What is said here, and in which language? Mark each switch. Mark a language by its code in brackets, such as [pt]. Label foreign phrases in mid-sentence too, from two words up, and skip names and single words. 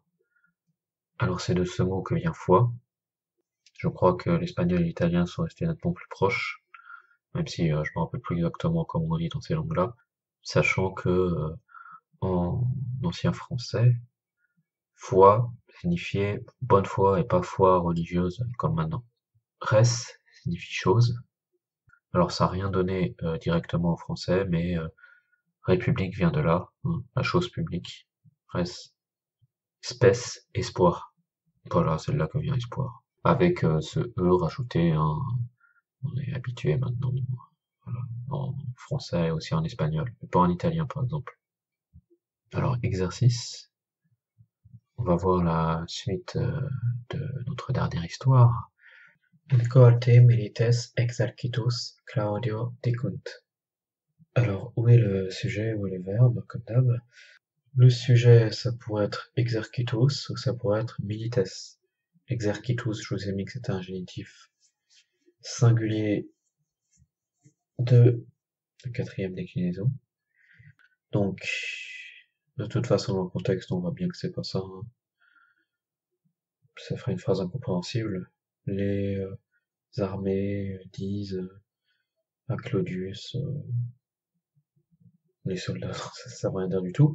[fr] Alors c'est de ce mot que vient foi. Je crois que l'espagnol et l'italien sont restés nettement plus proches, même si je me rappelle plus exactement comment on dit dans ces langues-là, sachant que en ancien français, foi signifiait bonne foi et pas foi religieuse comme maintenant. Res signifie chose. Alors ça n'a rien donné directement en français, mais république vient de là, hein, la chose publique. [la] Res. Spes, [fr] espoir. Voilà, c'est de là que vient espoir. Avec ce E rajouté, hein, on est habitué maintenant, voilà, en français et aussi en espagnol, mais pas en italien par exemple. Alors exercice, on va voir la suite de notre dernière histoire. [la] In cohorte milites exercitus Claudio dicunt. [fr] Alors, où est le sujet, où est le verbe, comme d'hab? Le sujet, ça pourrait être exercitus, ou ça pourrait être milites. Exercitus, je vous ai mis que c'était un génitif singulier de la quatrième déclinaison. Donc, de toute façon, dans le contexte, on voit bien que c'est pas ça, hein. Ça ferait une phrase incompréhensible. Les armées disent à Claudius, les soldats, ça veut rien dire du tout.